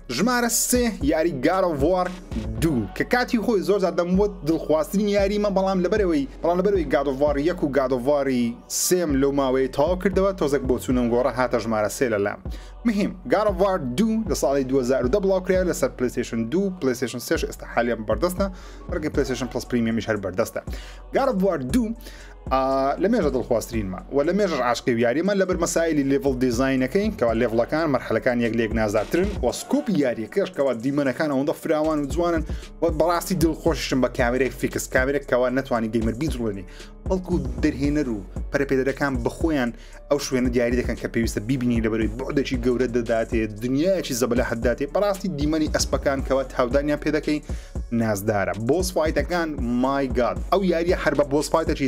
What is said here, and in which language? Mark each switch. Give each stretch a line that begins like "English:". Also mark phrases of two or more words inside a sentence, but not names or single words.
Central Kurdish: ژمارە 3 یاری God of War 2 کە کاتی خۆی زۆر زیاد دەموت دڵخوازترین یاریمە بەڵام لەبەرەوەی God of War 1 و God of War 3 لەو ماوەی تەواو کردەوە تۆزێک بۆ چوونم گۆڕە هاتە ژمارە 3 لەلام. مهم God of War 2 لە ساڵی 2010 بڵاوکرا لەسەر PlayStation 2 PlayStation 3 ئێستا حالیان بەردەستە ڕێگەی PlayStation Plus Premium هەر بەردەستە. God of War 2 لە مێژە دڵخوازترینمە و لە مێژە عاشقی یاریمە لەبەر مەسایلی
English: level design
Central Kurdish: کەوا لێڤڵەکان مەرحەلەکان یەک نازارترن و سکوپی یاریەکەش کەوا دیمەنەکان ئەوەندە فراوان و جوانن و بەڕاستی دڵخۆششم بە کامێرەی
English: fix camera
Central Kurdish: کەوا نەتوانی گەیمەر بیجوڵێنی بەڵکو دەرهێنەر و پەرەپێدەرەکان بخۆیان ئەو شوێنە دیاری دەکەن کە پێویستە بیبینی لەبەرەوەی بۆدەکی گەورە دەداتێت دنیایکی زەبەلە حداتێ بەڕاستی دیمەنی ئەسپەکان کەوە هاودانیان پێ دەکەی نازدارە
English: boss fights my god
Central Kurdish: ئەو یاریە هەر بە
English: boss fight